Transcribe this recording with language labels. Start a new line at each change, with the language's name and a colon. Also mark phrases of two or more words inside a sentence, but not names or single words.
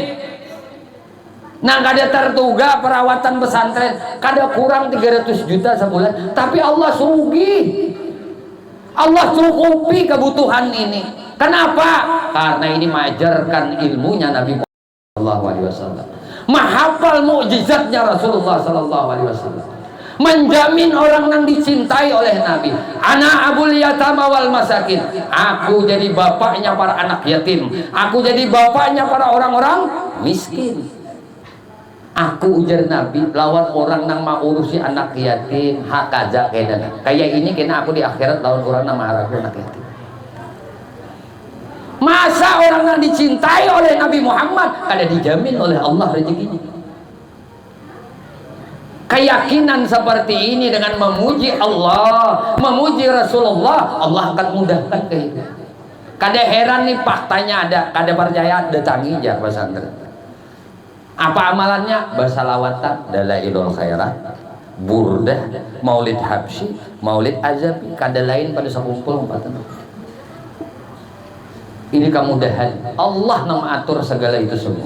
Banjar: Nah, kada tertuga perawatan pesantren, kada kurang 300 juta sebulan.
Indonesian: Tapi Allah sugih, Allah cukupi kebutuhan ini. Kenapa? Karena ini mengajarkan ilmunya Nabi
Arabic: صلى الله عليه وسلم,
Indonesian: menghafal mukjizatnya Rasulullah
Arabic: صلى الله عليه وسلم,
Indonesian: menjamin orang yang dicintai oleh Nabi.
Arabic: أنا أبو اليتامى و المساكين,
Indonesian: aku jadi bapaknya para anak yatim, aku jadi bapaknya para orang-orang miskin.
Banjar: Aku, ujar Nabi, lawan orang yang mau urusi anak yatim hak aja kayak ini, kena aku di akhirat lawan orang yang marah anak yatim.
Indonesian: Masa orang yang dicintai oleh Nabi Muhammad kada dijamin oleh Allah rezekinya? Keyakinan seperti ini dengan memuji Allah, memuji Rasulullah, Allah akan mudahkan kehidupan.
Banjar: Kada heran nih faktanya ada, kada percaya datangi aja pesantren.
Indonesian: Apa amalannya?
Banjar: Basalawatan, dalailul khairat, burdah, maulid habsyi, maulid azabi, kada lain pada sekumpul umpatan.
Indonesian: Ini kemudahan Allah yang mengatur segala itu semua.